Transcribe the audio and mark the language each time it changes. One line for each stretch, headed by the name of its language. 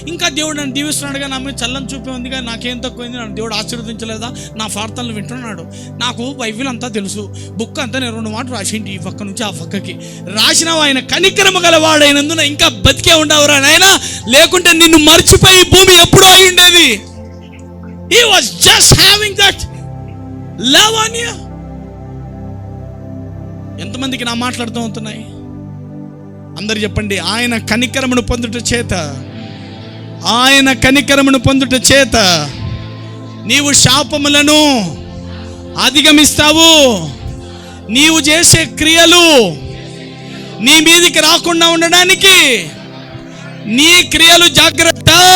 Telugu: ఇంకా దేవుడు నన్ను దీవిస్తున్నాడుగా, నా మీద చల్లని చూపే ఉంది కానీ నాకేం తక్కువైంది, నన్ను దేవుడు ఆశీర్వదించలేదా, నా ప్రార్థనలు వింటున్నాడు, నాకు బైబిల్ అంతా తెలుసు, బుక్ అంతా నేను 2 మాటలు రాసింటి ఈ పక్క నుంచి ఆ పక్కకి రాసినావు, ఆయన కనికరమ గలవాడైనందున ఇంకా బతికే ఉండవురా నాయనా, లేకుంటే నిన్ను మర్చిపోయి భూమి ఎప్పుడో అయి ఉండేది.
English: He was just having that love on you.
Telugu: ఎంతమందికి నా మాట్లాడుతూ ఉంటున్నాయి? అందరు చెప్పండి, ఆయన కనికరమును పొందుట చేత, ఆయన కనికరమును పొందుట చేత నీవు శాపములను అధిగమిస్తావు. నీవు చేసే క్రియలు నీ మీదికి రాకుండా ఉండడానికి నీ క్రియలు జాగ్రత్త.